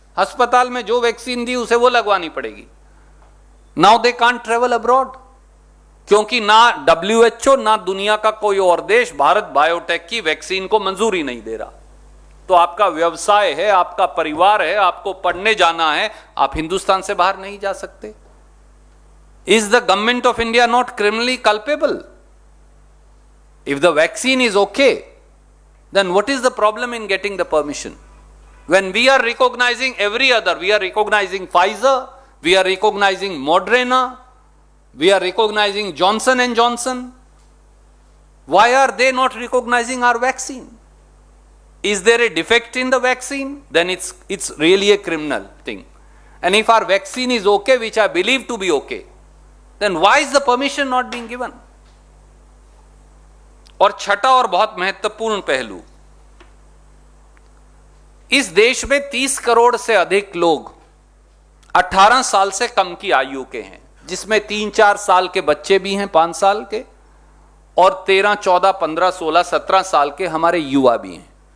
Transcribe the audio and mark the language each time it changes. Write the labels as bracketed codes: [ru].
[hi] अस्पताल में जो वैक्सीन दी उसे वो लगवानी पड़ेगी। [en] now they can't travel abroad, [hi] क्योंकि ना WHO ना दुनिया का कोई और देश भारत बायोटेक की वैक्सीन को मंजूरी नहीं दे रहा। तो आपका व्यवसाय है, आपका परिवार है, आपको पढ़ने जाना है, आप हिंदुस्तान से बाहर नहीं जा सकते। [en] Is the government of India not criminally culpable? If the vaccine is okay, then what is the problem in getting the permission? When we are recognizing every other, we are recognizing Pfizer, we are recognizing Moderna, we are recognizing Johnson and Johnson. Why are they not recognizing our vaccine? Is there a defect in the vaccine? Then it's really a criminal thing. And if our vaccine is okay, which I believe to be okay, then why is the permission not being given? [hi] और छठा और बहुत महत्वपूर्ण पहलू, इस देश में 30 करोड़ से अधिक लोग 18 साल से कम की आयु के हैं, जिसमें 3-4 साल के बच्चे भी हैं, 5 साल के, और 13, 14, 15, 16, 17 साल के हमारे युवा भी हैं।